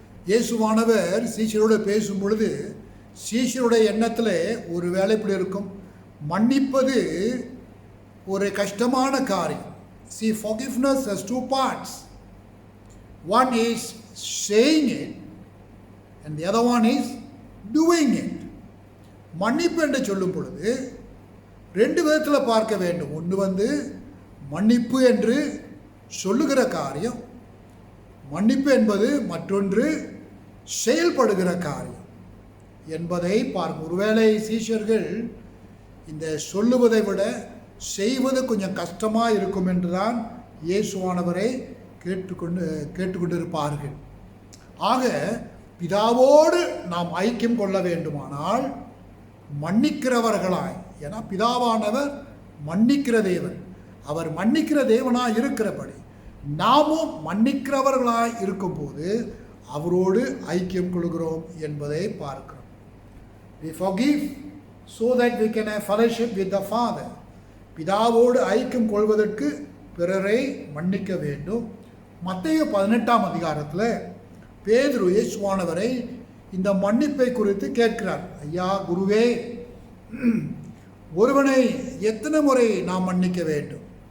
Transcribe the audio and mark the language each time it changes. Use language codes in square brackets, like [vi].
[ta] இயேசுவானவர் சீஷரோடு பேசும் பொழுது சீஷருடைய எண்ணத்தில் ஒரு வேலை இப்படி இருக்கும், மன்னிப்பது ஒரு கஷ்டமான காரியம். [en] See, forgiveness has two parts. One is saying it and the other one is doing it. [ta] மன்னிப்பு என்று சொல்லும் பொழுது ரெண்டு விதத்தில் பார்க்க வேண்டும். ஒன்று மன்னிப்பு என்று சொல்லுகிற காரியம், மன்னிப்பு என்பது மற்றொன்று செயல்படுகிற காரியம் என்பதை பார்க்கும். ஒருவேளை சீஷர்கள் இந்த சொல்லுவதை விட செய்வது கொஞ்சம் கஷ்டமாக இருக்கும் என்றுதான் இயேசுவானவரை கேட்டுக்கொண்டிருப்பார்கள். ஆக பிதாவோடு நாம் ஐக்கியம் கொள்ள வேண்டுமானால் மன்னிக்கிறவர்களாய், ஏன்னா பிதாவானவர் மன்னிக்கிற தேவன். அவர் மன்னிக்கிற தேவனாய் இருக்கிறபடி நாமும் மன்னிக்கிறவர்களாய் இருக்கும்போது அவரோடு ஐக்கியம் கொள்கிறோம் என்பதை பார்க்கிறோம். [en] We forgive so that we can have fellowship with the Father. [ta] பிதாவோடு ஐக்கியம் கொள்வதற்கு பிறரை மன்னிக்க வேண்டும். மத்தேயு 18ஆம் அதிகாரத்தில் பேதுரு இயேசுவானவரை இந்த மன்னிப்பை குறித்து கேட்கிறார். ஐயா குருவே, ஒருவனை எத்தனை முறை நாம் மன்னிக்க வேண்டும்?